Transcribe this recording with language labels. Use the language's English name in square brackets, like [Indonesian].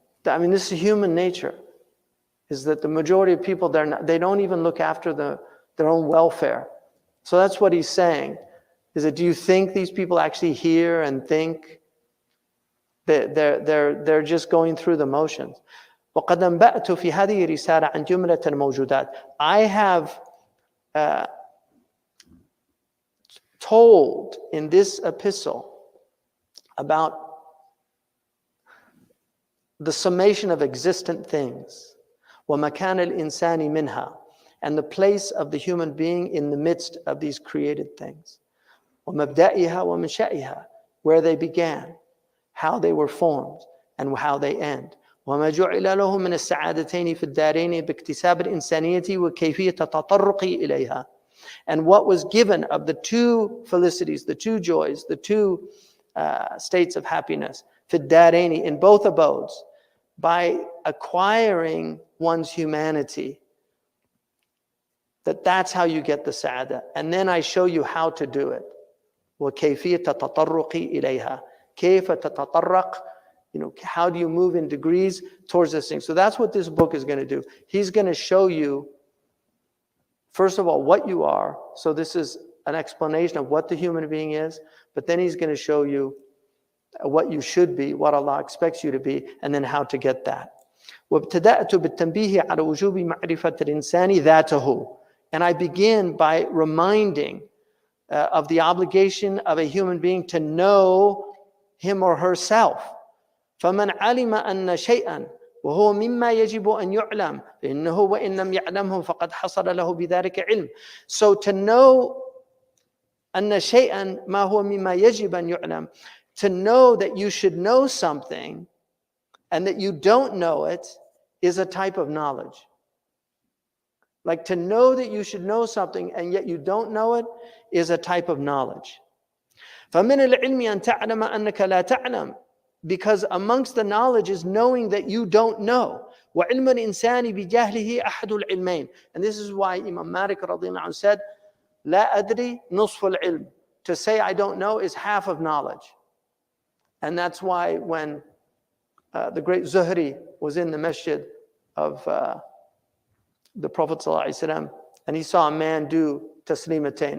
[English] I mean, this is human nature, is that the majority of people, they don't even look after their own welfare. So that's what he's saying, is that do you think these people actually hear and think? They're just going through the motions. [Arabic] وقد أنبأت في هذه الرسالة عن جملة الموجودات. [English] I have told in this epistle about the summation of existent things, [Arabic] ومكان الإنسان منها, [English] and the place of the human being in the midst of these created things, [Arabic] ومبدئها ومنشئها, [English] where they began, how they were formed, and how they end. [Arabic] وما جعل له من السعادتين في الدارين باكتساب الإنسانية وكيفية التطرق إليها. [English] And what was given of the two felicities, the two joys, the two states of happiness, [Arabic] في الدارين, [English] in both abodes, by acquiring one's humanity, that's how you get the sa'adah. And then I show you how to do it. [Arabic] وكيفية التطرق إليها. كيف تتطرق, [English] how do you move in degrees towards this thing? So that's what this book is going to do. He's going to show you, first of all, what you are. So this is an explanation of what the human being is, but then he's going to show you what you should be, what Allah expects you to be, and then how to get that. [Arabic] وابتدأت بالتنبيه على وجوب معرفة الإنسان ذاته. [English] And I begin by reminding of the obligation of a human being to know him or herself. [Arabic] فمن علم أن شيئا وهو مما يجب أن يعلم فإنه وإن لم يعلمه فقد حصل له بذلك علم. [English] So to know [Arabic] أن شيئا ما هو مما يجب أن يعلم, [English] to know that you should know something and that you don't know it, is a type of knowledge. Like to know that you should know something and yet you don't know it is a type of knowledge. [Arabic] فمن العلم أن تعلم أنك لا تعلم, [English] because amongst the knowledge is knowing that you don't know. [Arabic] وعلم الإنسان بجهله أحد العلمين. [English] And this is why Imam Malik رضي الله عنه said, [Arabic] لا أدري نصف العلم. [English] To say I don't know is half of knowledge. And that's why when the great Zuhri was in the masjid of the Prophet ﷺ, and he saw a man do taslimatain.